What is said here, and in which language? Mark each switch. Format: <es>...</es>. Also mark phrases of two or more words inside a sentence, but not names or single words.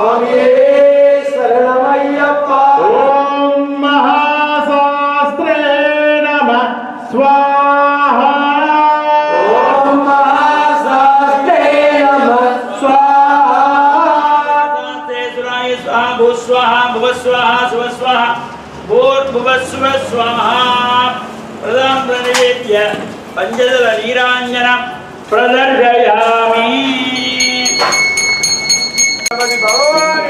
<ta>சுவாமியே சரணமையப்பா</ta> <sa>ओम् महाशास्त्रे नमः स्वाहा ओम् महाशास्ते नमः स्वाहा तेजुराय स्वाहा भूस्वाहा भुवस्वाहा सुवस्वाहा भूर्भुवस्सुवः स्वाहा प्रदां प्रनिवेद्य पञ्चदल नीराञ्जनं प्रदर्शयामि गणपति भगवाने</sa>